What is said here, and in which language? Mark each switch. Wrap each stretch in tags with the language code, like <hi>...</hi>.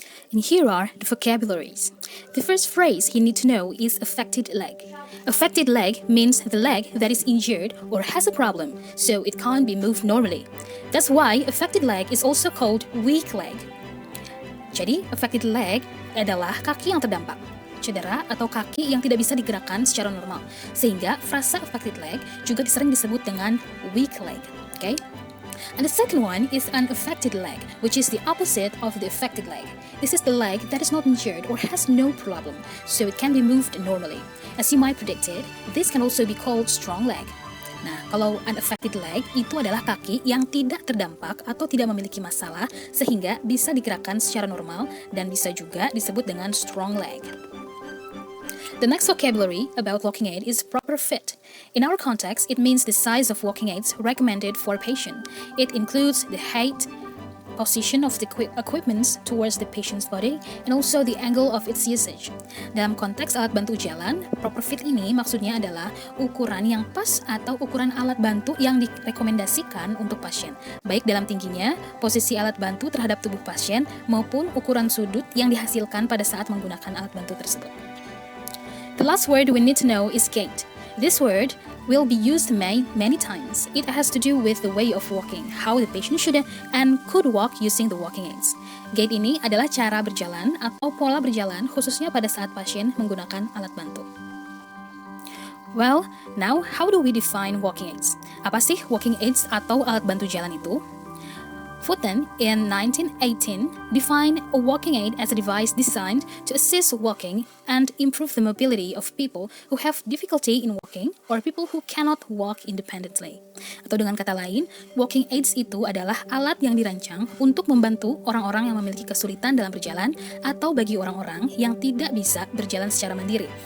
<en>And here are the vocabularies. The first phrase you need to know is affected leg. Affected leg means the leg that is injured or has a problem, so it can't be moved normally. That's why affected leg is also called weak leg.</en> <id>Jadi, affected leg adalah kaki yang terdampak, cedera atau kaki yang tidak bisa digerakkan secara normal. Sehingga frasa affected leg juga sering disebut dengan weak leg.</id> <en>Okay? And the second one is unaffected leg, which is the opposite of the affected leg. This is the leg that is not injured or has no problem, so it can be moved normally. As you might predict it, this can also be called strong leg.</en> <id>Nah, kalau unaffected leg itu adalah kaki yang tidak terdampak atau tidak memiliki masalah sehingga bisa digerakkan secara normal dan bisa juga disebut dengan strong leg.</id> <en>The next vocabulary about walking aid is proper fit. In our context, it means the size of walking aids recommended for a patient. It includes the height, position of the equipment towards the patient's body, and also the angle of its usage.</en> <id>Dalam konteks alat bantu jalan, proper fit ini maksudnya adalah ukuran yang pas atau ukuran alat bantu yang direkomendasikan untuk pasien, baik dalam tingginya, posisi alat bantu terhadap tubuh pasien, maupun ukuran sudut yang dihasilkan pada saat menggunakan alat bantu tersebut.</id> <en>The last word we need to know is gait. This word will be used many times. It has to do with the way of walking, how the patient should and could walk using the walking aids.</en> <id>Gait ini adalah cara berjalan atau pola berjalan khususnya pada saat pasien menggunakan alat bantu.</id> <en>Well, now how do we define walking aids?</en> <id>Apa sih walking aids atau alat bantu jalan itu?</id> <en>Fulton in 1918 defined a walking aid as a device designed to assist walking and improve the mobility of people who have difficulty in walking or people who cannot walk independently.</en> <id>Atau dengan kata lain, walking aids itu adalah alat yang dirancang untuk membantu orang-orang yang memiliki kesulitan dalam berjalan atau bagi orang-orang yang tidak bisa berjalan secara mandiri.</id>